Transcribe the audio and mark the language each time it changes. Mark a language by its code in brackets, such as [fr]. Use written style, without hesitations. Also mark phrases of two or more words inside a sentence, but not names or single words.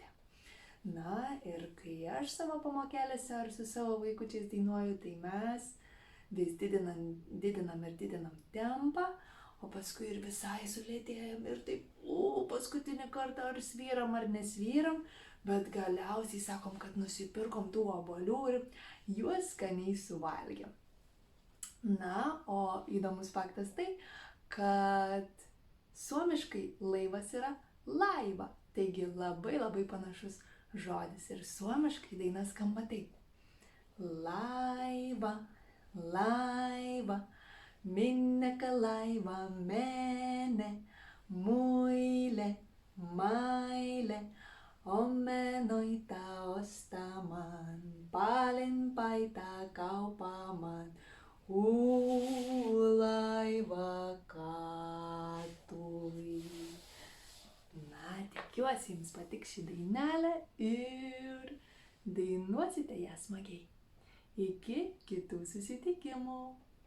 [lt] Na ir kai aš savo pamokėlėse ar su savo vaikučiais dainuoju, tai mes vis didinam tempą, o paskui ir visai sulėtėjam ir taip, paskutinį kartą ar svyram ar nesvyram, bet galiausiai sakom, kad nusipirkom tų obuolių ir juos skaniai suvalgėm. Na, o įdomus faktas tai, kad suomiškai laivas yra laiva, taigi labai panašus žodis ir suomiškai daina skamba taip. [fi] Laiva, laiva, minneka laiva mene, muille, maille, omenoita ostamaan, palenpaita kaupaamaan, laiva katui. [lt] Na, tikiuosi jums patiks ši dainelė ir dainuosite ją smagiai. Iki kitų susitikimų.